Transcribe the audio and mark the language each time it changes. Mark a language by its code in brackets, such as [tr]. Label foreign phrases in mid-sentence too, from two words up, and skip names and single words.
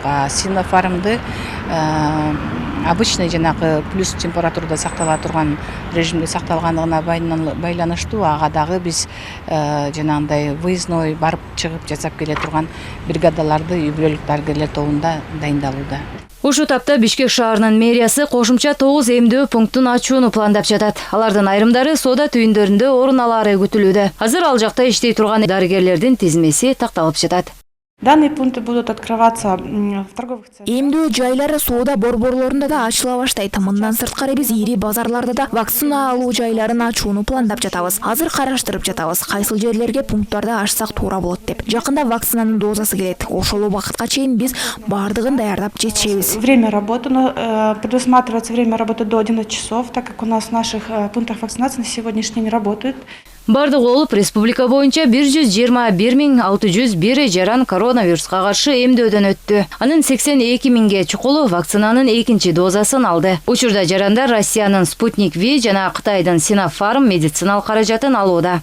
[ky] Синофармды обычный жанагы плюс температурада сактала турган режимде сакталганына байланыштуу ага дагы биз жанагындай выездной барып чыгып жасап келе турган бригадаларды үй бүлөлүк дарыгерлер тобунда дайындалууда. Ушу тапта Бишкек шаарынын мэриясы кошумча 9 эмдөө пунктун ачууну пландап жатат. Алардын айрымдары соода түйүндөрүндө орун алары күтүлүүдө. Азыр ал жакта иштей турган дарыгерлердин тизмеси такталып жатат. [ru] Данные пункты будут открываться в торговых центрах. [ky] Эмдөө жайлары соода борборлорунда да ачыла баштайт. Мындан сырткары биз ири базарларда да вакцина алуу жайларын ачууну пландап жатабыз. Азыр караштырып жатабыз, кайсыл жерлерге пункттарды ачсак туура болот деп. Жакында вакцинанын дозасы келет. Ошол убакытка чейин биз бардыгын даярдап жетишебиз. [ru] Время работы предусматривается время работы до 11 часов, так как у нас в наших пунктах вакцинации на сегодняшний день работают. [ky] Бардык болуп республика боюнча 121 601 жаран коронавируска каршы эмдөөдөн өттү. Анын 82 миңге чукулу вакцинанын экинчи дозасын алды. Учурда жарандар Россиянын «Спутник В» жана Кытайдын «Синофарм» медициналык каражатын алууда.